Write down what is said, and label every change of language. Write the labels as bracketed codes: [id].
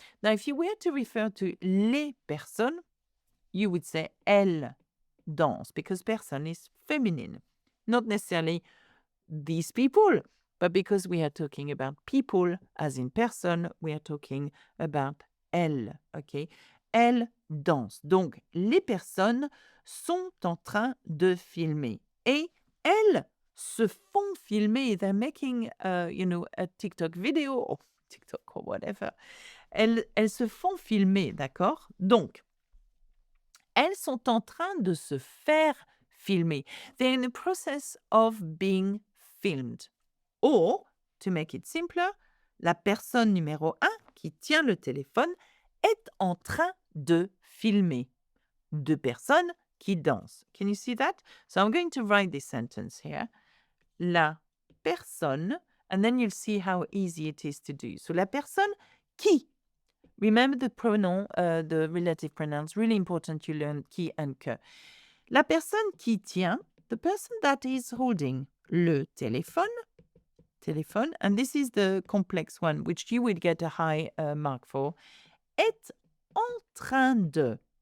[en] Now, if you were to refer to les personnes, you would say [fr] elles dansent [en] because person is feminine. Not necessarily these people, but because we are talking about people as in person, we are talking about elles, OK? [fr] Elles dansent. Donc, les personnes sont en train de filmer et elles se font filmer. [en] They're making, a TikTok video or TikTok or whatever. [fr] Elles se font filmer, d'accord? Donc, elles sont en train de se faire filmés. [en] They're in the process of being filmed. Or, to make it simpler, [fr] la personne numéro 1 qui tient le téléphone est en train de filmer 2 personnes qui dansent. [en] Can you see that? So I'm going to write this sentence here. [fr] La personne, [en] and then you'll see how easy it is to do. So [fr] la personne qui. [en] Remember the pronoun, the relative pronouns, really important you learn qui and que. [fr] La personne qui tient, [en] the person that is holding [fr] le téléphone, [en] and this is the complex one, which you would get a high mark for, [fr] est en train de.